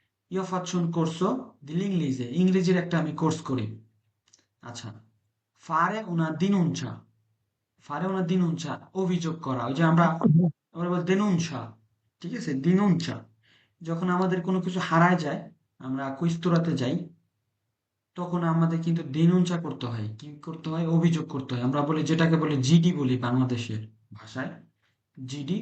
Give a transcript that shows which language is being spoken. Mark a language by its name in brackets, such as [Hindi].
[Italian] io faccio un corso dell'inglese, [Bangla] ইংরেজির একটা আমি কোর্স করি। [Italian] আচ্ছা, fare una denuncia, fare una denuncia, [Bangla] অভিযোগ করা। ওই যে আমরা বলি denuncia, ঠিক আছে, denuncia। যখন আমাদের কোনো কিছু হারায় যায়, আমরা কুইস্তোরাতে যাই, তখন আমাদের কিন্তু দেনুঞ্চা করতে হয়। কি করতে হয়? অভিযোগ করতে হয়। আমরা বলি, যেটাকে বলে জিডি বলি বাংলাদেশের ভাষায়, জিডি।